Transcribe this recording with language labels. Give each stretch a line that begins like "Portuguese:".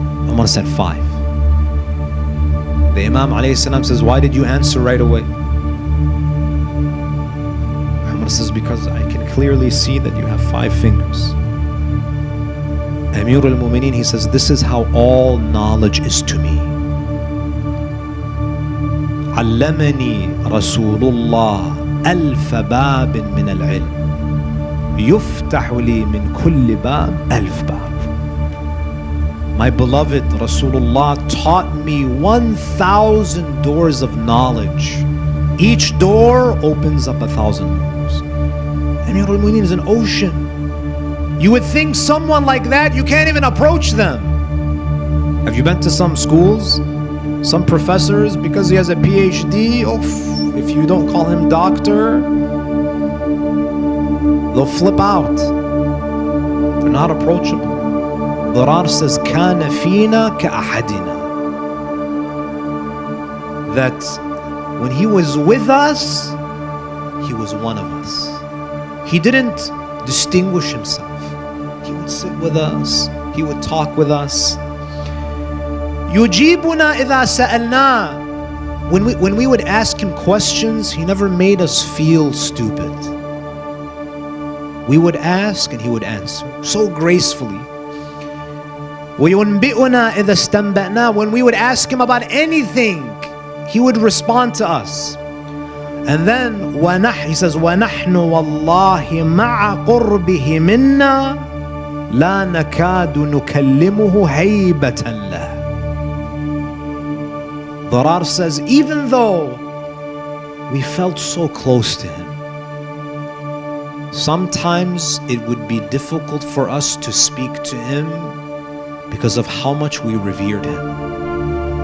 English: Umar said 5. The Imam alayhi salam says, why did you answer right away? Umar says, because I can clearly see that you have 5 fingers. Amir al-Mu'mineen, he says, this is how all knowledge is to me.
Arabic: علمني رسول الله ألف باب من العلم يفتح لي من كل باب ألف باب.
English: My beloved Rasulullah taught me 1,000 doors of knowledge. Each door opens up 1,000 doors. Amir al-Mu'mineen is an ocean. You would think someone like that, you can't even approach them. Have you been to some schools? Some professors, because he has a PhD, if you don't call him doctor, they'll flip out. They're not approachable. Dirar says,
Arabic: كَانَ فِينَا كَأَحَدِنَا.
English: That when he was with us, he was one of us. He didn't distinguish himself. He would sit with us. He would talk with us.
Arabic: يُجِيبُنَا إِذَا سَأَلْنَا.
English: When we would ask him questions, he never made us feel stupid. We would ask and he would answer so gracefully.
Arabic: وَيُنْبِئُنَا إِذَا اسْتَنْبَأْنَا.
English: When we would ask him about anything, he would respond to us. And then he says,
Arabic: وَنَحْنُ وَاللَّهِ مَعَ قُرْبِهِ مِنَّا لَا نَكَادُ نُكَلِّمُهُ هَيْبَةً لَهُ.
English: Dirar says, even though we felt so close to him, sometimes it would be difficult for us to speak to him because of how much we revered him.